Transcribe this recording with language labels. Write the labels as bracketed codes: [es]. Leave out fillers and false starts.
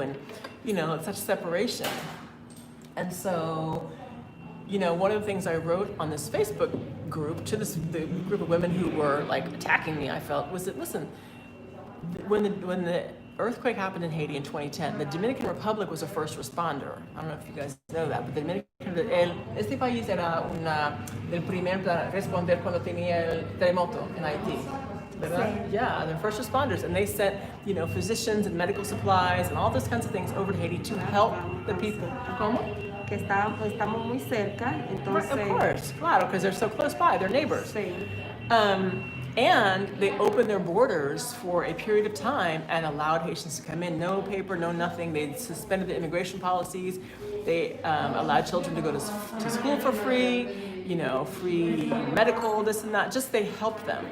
[en] And, it's such separation. And so, one of the things I wrote on this Facebook group to the group of women who were like attacking me, I felt, was that, listen, when the earthquake happened in Haiti in 2010, the Dominican Republic was a first responder. I don't know if you guys know that, but [es] este país era el primer para responder cuando tenía el terremoto en Haití. Sí. [en] Yeah, they're first responders, and they sent, physicians and medical supplies and all those kinds of things over to Haiti to help the people. [es] ¿Cómo? Que estamos muy cerca, entonces... [en] Of course, claro, because they're so close by, they're neighbors. [es] Sí. [en] And they opened their borders for a period of time and allowed Haitians to come in. No paper, no nothing. They suspended the immigration policies. They allowed children to go to school for free, free medical, this and that. Just they helped them.